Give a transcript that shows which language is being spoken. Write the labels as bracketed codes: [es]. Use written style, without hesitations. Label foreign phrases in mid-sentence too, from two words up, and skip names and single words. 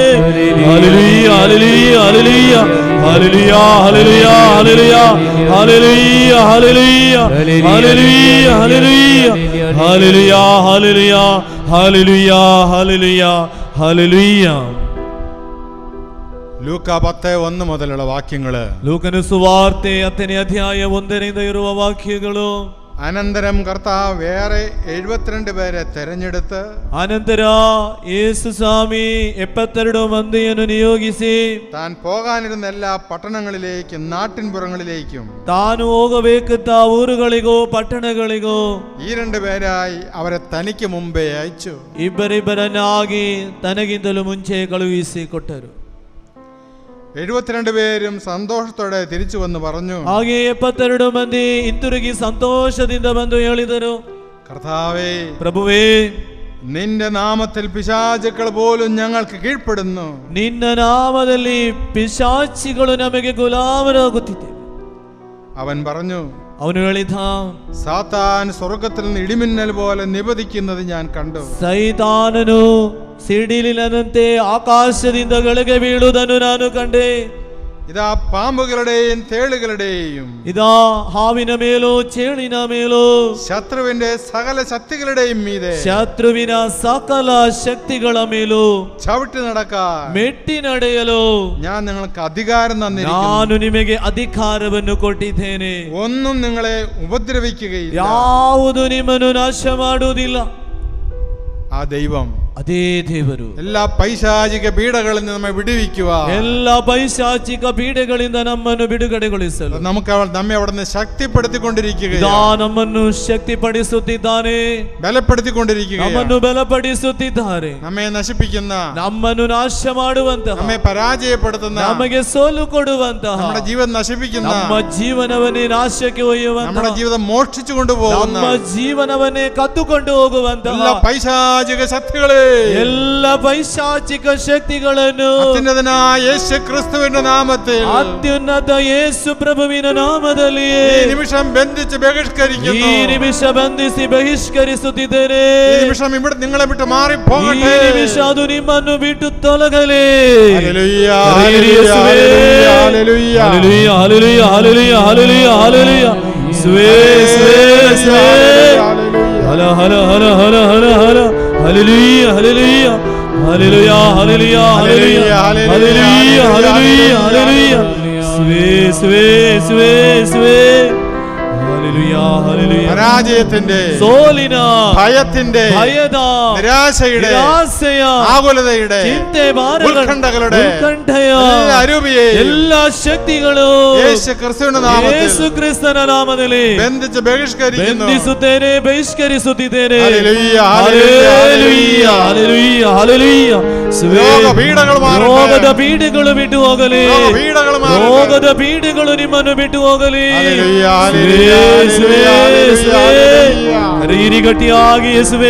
[ml] ഹല്ലേലൂയ, ഹല്ലേലൂയ, ഹല്ലേലൂയ, ഹല്ലേലൂയ, ഹല്ലേലൂയ, ഹല്ലേലൂയ, ഹല്ലേലൂയ, ഹല്ലേലൂയ, ഹല്ലേലൂയ, ഹല്ലേലൂയ, ഹല്ലേലൂയ, ഹല്ലേലൂയ, ഹല്ലേലൂയ, ഹല്ലേലൂയ. ലൂക്ക 10:1 മുതലുള്ള വാക്യങ്ങള്. [kn] ಲೂಕನ ಸುವಾರ್ತೆ 10ನೇ ಅಧ್ಯಾಯ 1ರಿಂದ ಇರುವ ವಾಕ್ಯಗಳು. [ml] അനന്തരം കർത്താവ് വേറെ 72 പേരെ തെരഞ്ഞെടുത്ത് [kn] ಅನಂತರ ಯೇಸು ಸ್ವಾಮಿ 72 ಮಂದಿಯನ್ನು ನಿಯೋಗಿಸಿ [ml] താൻ പോകാനിരുന്ന എല്ലാ പട്ടണങ്ങളിലേക്കും നാട്ടിൻപുറങ്ങളിലേക്കും [kn] ತಾನು ಹೋಗಬೇಕಿದ್ದ ಊರುಗಳಿಗೂ ಪಟ್ಟಣಗಳಿಗೂ [ml] ഈ 2 പേരായി അവരെ തനിക്ക് മുമ്പേ അയച്ചു. [kn] ಇಬ್ಬರಿಬ್ಬರನ್ನಾಗಿ ತನಗಿಂತಲೂ ಮುಂಚೆ ಕಳುಹಿಸಿ ಕೊಟ್ಟರು. [ml] 72 പേരും സന്തോഷത്തോടെ തിരിച്ചു വന്ന് പറഞ്ഞു, [kn] ಹಾಗೆ 72 ಮಂದಿ ಹಿಂತಿರುಗಿ ಸಂತೋಷದಿಂದ ಬಂದು ಹೇಳಿದರು, [ml] കർത്താവേ, [kn] ಪ್ರಭುವೇ, [ml] നിന്റെ നാമത്തിൽ പിശാചുക്കൾ പോലും ഞങ്ങൾക്ക് കീഴ്പ്പെടുന്നു. [kn] ನಿನ್ನ ನಾಮದಲ್ಲಿ ಪಿಶಾಚಿಗಳು ನಮಗೆ ಗುಲಾಮರಾಗುತ್ತಿದೆ. [ml] അവൻ പറഞ്ഞു, [kn] ಅವನು ಹೇಳಿದ, [ml] സാത്താൻ സ്വർഗത്തിൽ നിന്ന് ഇടിമിന്നൽ പോലെ നിപതിക്കുന്നത് ഞാൻ കണ്ടു. [kn] ಸೈತಾನನು ಸಿಡಿಲಿನಂತೆ ಆಕಾಶದಿಂದ ಕೆಳಗೆ ಬೀಳುವುದನ್ನು ನಾನು ಕಂಡೆ. [ml] ഇതാ പാമ്പുകളുടെയും തേളുകളുടെയും [kn] ഇതാ ಹಾವಿನ ಮೇಲೂ ಚೇಳಿನ ಮೇಲೂ [ml] ശത്രുവിന്റെ സകല ശക്തികളുടെയും മീതെ [kn] ಶತ್ರುವಿನ ಸಕಲ ಶಕ್ತಿಗಳ ಮೇಲೂ [ml] ചവിട്ടി നടക്കാൻ [kn] ಮೆಟ್ಟಿ ನಡೆಯಲು [ml] ഞാൻ നിങ്ങൾക്ക് അധികാരം തന്നിരിക്കുന്നു. [kn] ನಾನು ನಿಮಗೆ ಅಧಿಕಾರವನ್ನು ಕೊಟ್ಟಿದ್ದೇನೆ. [ml] ഒന്നും നിങ്ങളെ ഉപദ്രവിക്കുകയില്ല. [kn] ಯಾವುದು ನಿಮ್ಮನ್ನು ನಾಶ ಮಾಡುವುದಿಲ್ಲ. [ml] ആ ദൈവം, [kn] ಅದೇ ದೇವರು [ml] എല്ലാ പൈശാചിക പീഡകളിൽ നിന്ന് നമ്മെ വിടുവിക്കുക, [kn] ಎಲ್ಲ ಪೈಶಾಚಿಕ ಪೀಡೆಗಳಿಂದ ನಮ್ಮನ್ನು ಬಿಡುಗಡೆಗೊಳಿಸಲು [ml] നമുക്ക് നമ്മെ അവിടുന്ന് ശക്തിപ്പെടുത്തിക്കൊണ്ടിരിക്കുകയാണ്. [kn] ನಮ್ಮನ್ನು ಶಕ್ತಿಪಡಿಸುತ್ತಿದ್ದಾನೆ, [ml] ബലപ്പെടുത്തിക്കൊണ്ടിരിക്കുകയാണ്. [kn] ನಮ್ಮನ್ನು ಬಲಪಡಿಸುತ್ತಿದ್ದಾರೆ. [ml] നമ്മെ നശിപ്പിക്കുന്ന, [kn] ನಮ್ಮನ್ನು ನಾಶ ಮಾಡುವಂತಹ, [ml] നമ്മെ പരാജയപ്പെടുത്തുന്ന, [kn] ನಮಗೆ ಸೋಲು ಕೊಡುವಂತಹ, [ml] നമ്മുടെ ജീവൻ നശിപ്പിക്കുന്ന, [kn] ನಮ್ಮ ಜೀವನವನ್ನೇ ನಾಶಕ್ಕೆ ಒಯ್ಯುವಂತಹ, [ml] നമ്മുടെ ജീവിതം മോഷ്ടിച്ചു കൊണ്ടുപോകുന്ന, [kn] ನಮ್ಮ ಜೀವನವನ್ನೇ ಕದ್ದುಕೊಂಡು ಹೋಗುವಂತಹ [ml] എല്ലാ പൈശാചിക ശക്തികളെ, [kn] ಎಲ್ಲ ಪೈಶಾಚಿಕ ಶಕ್ತಿಗಳನ್ನು [ml] അത്യുന്നതനായ യേശു ക്രിസ്തുവിന്റെ നാമത്തിൽ, [kn] ಅತ್ಯುನ್ನತ ಯೇಸು ಪ್ರಭುವಿನ ನಾಮದಲ್ಲಿ [ml] ഈ നിമിഷം ബന്ധിച്ച് ബഹിഷ്കരിക്കുന്നു. [kn] ಈ ನಿಮಿಷ ಬಂಧಿಸಿ ಬಹಿಷ್ಕರಿಸುತ್ತಿದ್ದೇನೆ. [ml] ഈ നിമിഷം ഇവിടെ നിങ്ങളെ വിട്ട് മാറി [kn] ಈ [ml] പോകട്ടെ. [kn] ನಿಮಿಷ ಅದು ನಿಮ್ಮನ್ನು ಬಿಟ್ಟು ತೊಲಗಲಿ. [ml] ഹല്ലേലൂയ, ഹല്ലേലൂയ, ഹല്ലേലൂയ, ഹല്ലേലൂയ, [kn] ಹಲ್ಲೆಲೂಯಾ, ಹಲ್ಲೆಲೂಯಾ, ಹಲ್ಲೆಲೂಯಾ, ಹಲ್ಲೆಲೂಯಾ. ಸ್ವೇ ಸ್ವೇ ಸ್ವೇ ಹಲ ಹಲ ಹಲ ಹಲ ಹಲ ಹಲ ಹಲ್ಲೆಲೂಯಾ, ಹಲ್ಲೆಲೂಯಾ, ಹಲ್ಲೆಲೂಯಾ, ಹಲ್ಲೆಲೂಯಾ, ಹಲ್ಲೆಲೂಯಾ, ಹಲ್ಲೆಲೂಯಾ, ಹಲ್ಲೆಲೂಯಾ, ಹಲ್ಲೆಲೂಯಾ. ಸ್ವೇ ಸ್ವೇ ಸ್ವೇ ಸ್ವೇ ഹല്ലേലൂയ, ഹല്ലേലൂയ. [ml] പരാജയത്തിന്റെ, [kn] സോലിന, [ml] ഭയത്തിന്റെ, [kn] ഭയദ, [ml] നിരാശയുടെ, [kn] നിരാശയ, [ml] ആകുലതയുടെ, ചിന്ത, ഭാരങ്ങൾ, ഉത്കണ്ഠകളുടെ, [kn] ഉത്കണ്ഠയ, [ml] എല്ലാ അരൂപിയെയും, എല്ലാ ശക്തികളും യേശു ക്രിസ്തുവിന്റെ നാമത്തിൽ, [kn] യേശു ക്രിസ്തുവിನ ನಾಮದಲ್ಲಿ [ml] ബന്ധിച്ച് ബഹിഷ്കരിക്കുന്നു. [kn] ಬಂಧಿಸುತ್ತೇನೆ, ಬಹಿಷ್ಕರಿಸುತ್ತಿದ್ದೇನೆ. [ml] ഹല്ലേലൂയ, ഹല്ലേലൂയ, ഹല്ലേലൂയ, ഹല്ലേലൂയ. രോഗപീഠകൾ മാറട്ടെ. [kn] ರೋಗದ ಪೀಡೆಗಳು ಬಿಟ್ಟು ಹೋಗಲಿ. [ml] രോഗപീഠകൾ മാറട്ടെ. [kn] ರೋಗದ ಪೀಡೆಗಳು ನಿಮ್ಮನ್ನು ಬಿಟ್ಟು ಹೋಗಲಿ. [ml] ഹല്ലേലൂയ, ഹല്ലേലൂയ, [kn] ರೀರಿ ಗಟ್ಟಿಯಾಗಿ ಯೇಸುವೇ.